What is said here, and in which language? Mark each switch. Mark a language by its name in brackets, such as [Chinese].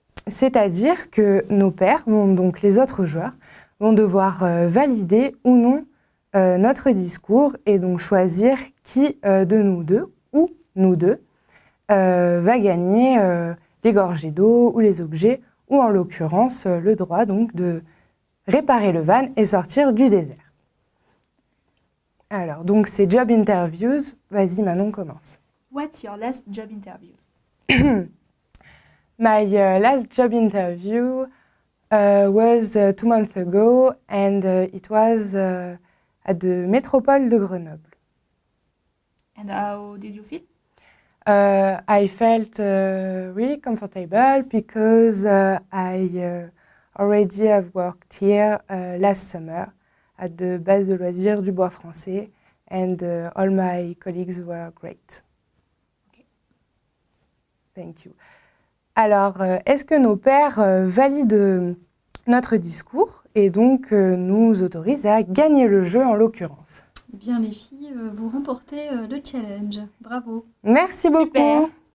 [French] C'est-à-dire que nos pairs, donc les autres joueurs, vont devoir valider ou non notre discours et donc choisir qui de nous deux ou nous deux va gagner les gorgées d'eau ou les objets ou en l'occurrence le droit donc de réparer le van et sortir du désert. Alors donc c'est job interviews. Vas-y Manon, commence. [English] What's your last job interview? My last job interview was 2 months ago and it was at the Métropole de Grenoble. And how did you feel? I felt really comfortable because I already have worked here last summer at the base de loisirs du Bois Français and all my colleagues were great. Okay. Thank you. [French] Alors, est-ce que nos pairs valident notre discours et donc nous autorisent à gagner le jeu en l'occurrence? Eh bien, les filles, vous remportez le challenge. Bravo. Merci Super. beaucoup.